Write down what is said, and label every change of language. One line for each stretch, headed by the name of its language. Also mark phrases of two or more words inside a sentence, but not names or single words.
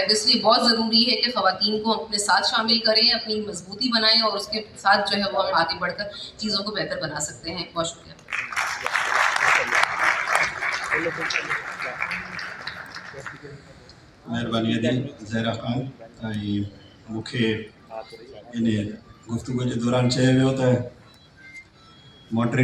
Urdu: تو اس لیے بہت ضروری ہے کہ خواتین کو اپنے ساتھ شامل کریں, اپنی مضبوطی بنائیں, اور اس کے ساتھ جو ہے وہ ہم آگے بڑھ کر چیزوں کو بہتر بنا سکتے ہیں. بہت شکریہ.
Sindhi: مہربانی دی زہرا خان ऐं मूंखे इन गुफ़्तगू जे दौरान चयो वियो त मॉडरेट